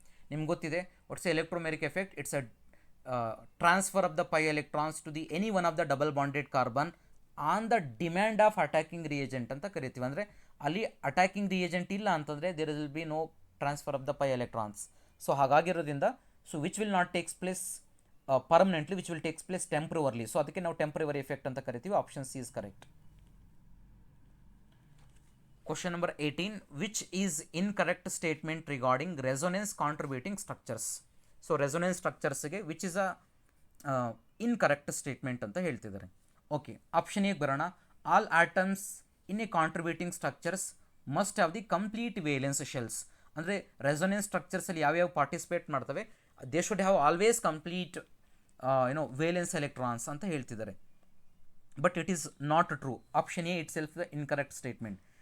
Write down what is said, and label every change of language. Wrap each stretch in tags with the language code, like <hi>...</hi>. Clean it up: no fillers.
<kn>ನಿಮ್ಗೆ ಗೊತ್ತಿದೆ</kn> <en>What's electromeric effect? It's a transfer of the pi electrons to the any one of the double bonded carbon on the demand of attacking reagent</en> <kn>ಅಂತ ಕರಿತೀವಿ. ಅಂದರೆ ಅಲ್ಲಿ attacking reagent ಇಲ್ಲ ಅಂತಂದರೆ</kn> <en>There will be no transfer of the pi electrons. So ಹಾಗಾಗಿರೋದ್ರಿಂದ so which will not takes place permanently, which will takes place temporarily. So</en> <kn>ಅದಕ್ಕೆ ನಾವು</kn> <en>temporary effect</en> <kn>ಅಂತ ಕರಿತೀವಿ.</kn> <en>Option C is correct. Question number 18, which is incorrect statement regarding resonance contributing structures? So resonance structures ಗೆ which is a incorrect statement</en> <kn>ಅಂತ ಹೇಳ್ತಿದ್ದಾರೆ. Okay, option ಎಗೆ ಬರೋಣ.</kn> <en>All atoms in a contributing structures must have the complete valence shells.</en> <kn>ಅಂದರೆ resonance ಸ್ಟ್ರಕ್ಚರ್ಸಲ್ಲಿ ಯಾವ್ಯಾವ participate ಮಾಡ್ತವೆ</kn> <en>they should have always complete valence electrons</en> <kn>ಅಂತ ಹೇಳ್ತಿದ್ದಾರೆ.</kn> <en>But it is not true. Option A itself the incorrect statement.</en>